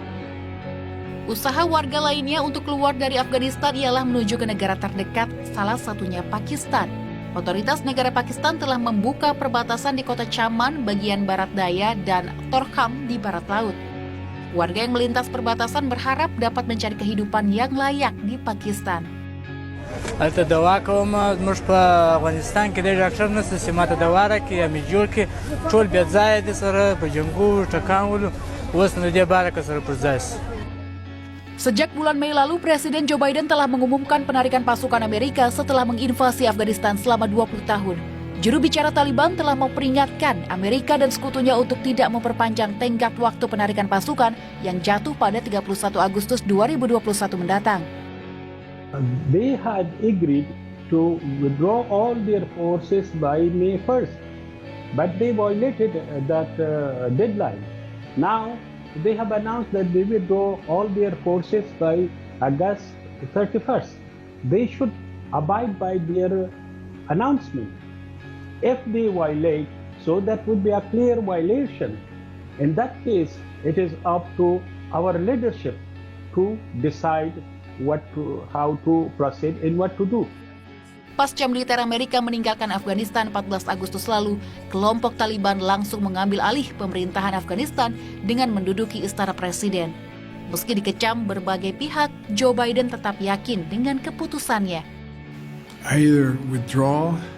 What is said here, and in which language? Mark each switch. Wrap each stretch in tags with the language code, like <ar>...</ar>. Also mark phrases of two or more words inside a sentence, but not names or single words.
<id>Usaha warga lainnya untuk keluar dari Afghanistan ialah menuju ke negara terdekat, salah satunya Pakistan. Otoritas negara Pakistan telah membuka perbatasan di kota Chaman bagian barat daya dan Torkham di barat laut. Warga yang melintas perbatasan berharap dapat mencari kehidupan yang layak di Pakistan.</id> <ps>البته دوا کوم موږ په افغانستان کې ډېر ډاکټر نشته چې ماته دوا راکړي یا مې جوړ کړي ټول بې ځایه دي سره په جنګو ټکانولو اوس نو دې باره که سره پر ځای شي.</ps> <id>Sejak bulan Mei lalu, Presiden Joe Biden telah mengumumkan penarikan pasukan Amerika setelah menginvasi Afghanistan selama 20 tahun. Juru bicara Taliban telah memperingatkan Amerika dan sekutunya untuk tidak memperpanjang tenggat waktu penarikan pasukan yang jatuh pada 31 Agustus 2021 mendatang.</id> <en>They had agreed to withdraw all their forces by May 1st, but they violated that deadline. Now, they have announced that they withdraw all their forces by August 31st. They should abide by their announcement. If they violate, so that would be a clear violation. In that case, it is up to our leadership to decide how to proceed and what to do.</en> <id>Pasca militer Amerika meninggalkan Afghanistan 14 Agustus lalu, kelompok Taliban langsung mengambil alih pemerintahan Afghanistan dengan menduduki istana presiden. Meski dikecam berbagai pihak, Joe Biden tetap yakin dengan keputusannya.</id> <en>I either withdraw</en>